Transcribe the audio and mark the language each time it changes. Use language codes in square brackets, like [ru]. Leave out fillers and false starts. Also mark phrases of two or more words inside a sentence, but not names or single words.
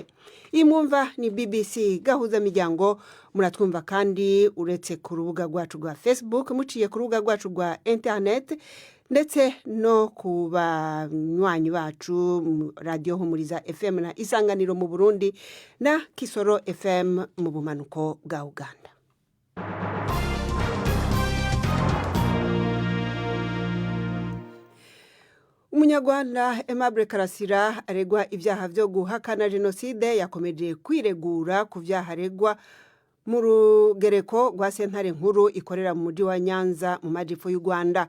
[rw] Imwumva ni BBC gahuza miryango, muratwumva kandi uretse ku rubuga rwacu rwa Facebook, muciye ku rubuga rwacu rwa internet, ndetse no ku banywanyi bacu Radio Humuriza FM na Isanganiro mu Burundi na Kisoro FM mu bumanuko bwa Uganda. Umunyarwanda Aimable Karasira aregwa ibyaha byo guhakana jenoside yakomeje kwiregura ku byaha aregwa mu rugereko rwa sentare nkuru ikorera mu mujyi wa Nyanza mu majyepfo y'u Rwanda.